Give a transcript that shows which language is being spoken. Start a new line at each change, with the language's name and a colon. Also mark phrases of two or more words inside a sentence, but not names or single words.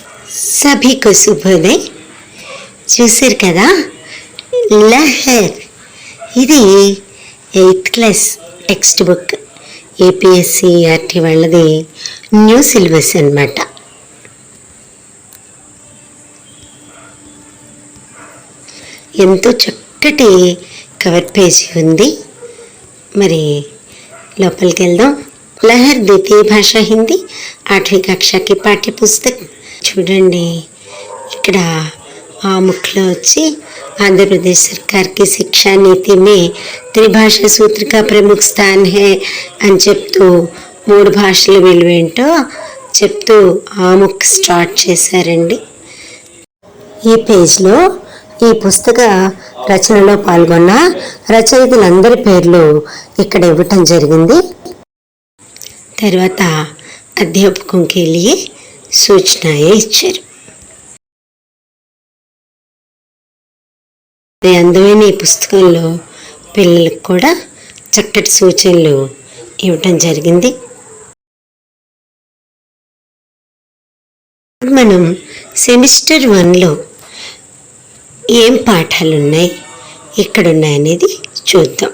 Hindi: सभी को శుభోదయ్.
Telugu: చూసారు కదా, లహర్ ఇది
English: 8th class text book
Telugu: ఏపీఎస్సి ఆర్టీ వాళ్ళది
English: new syllabus
Telugu: అన్నమాట. ఎంతో చక్కటి కవర్ పేజీ ఉంది. మరి లోపలికి వెళ్దాం.
Hindi: लहर द्वितीय भाषा हिंदी 8वीं कक्षा की पाठ्य पुस्तक.
Telugu: చూడండి, ఇక్కడ ఆ ముఖ్లో వచ్చి
Hindi: आंध्र प्रदेश सरकार की शिक्षा नीति में त्रिभाषा सूत्र का प्रमुख स्थान है
Telugu: అని చెప్తూ 3 భాషల విలువేంటో చెప్తూ ఆ ముక్ స్టార్ట్ చేశారండి. ఈ పేజ్లో ఈ పుస్తక రచనలో పాల్గొన్న రచయితలందరి పేర్లు ఇక్కడ ఇవ్వటం జరిగింది. తర్వాత అధ్యాపకం
Hindi: के लिए सूचनाएं
Telugu: ఇచ్చారు. అందమైన ఈ పుస్తకంలో పిల్లలకు కూడా చక్కటి సూచనలు ఇవ్వటం జరిగింది. మనం సెమిస్టర్ 1లో ఏం పాఠాలు ఉన్నాయి, ఇక్కడ ఉన్నాయనేది చూద్దాం.